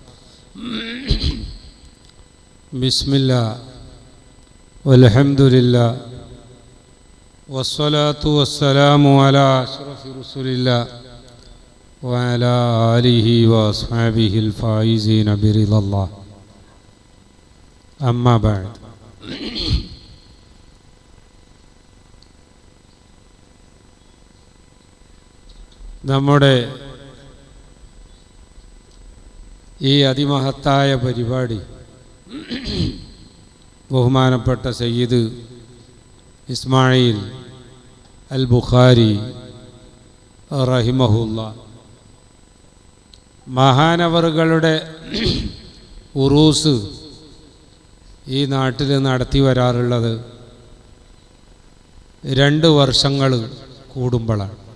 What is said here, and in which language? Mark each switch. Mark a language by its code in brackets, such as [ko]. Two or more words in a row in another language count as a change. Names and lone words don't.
[ar] بسم الله والحمد لله والصلاة والسلام على أشرف رسول الله وعلى آله وأصحابه الفائزين برضا الله. أما بعد. [ml] നമ്മുടെ ഈ അതിമഹത്തായ പരിപാടി ബഹുമാനപ്പെട്ട സയ്യിദ് ഇസ്മായിൽ അൽ ബുഖാരി റഹിമഹുല്ലാ മഹാനവറുകളുടെ ഉറൂസ് ഈ നാട്ടിൽ നടത്തി വരാറുള്ളത് 2 വർഷങ്ങൾ കൂടുമ്പോഴാണ്.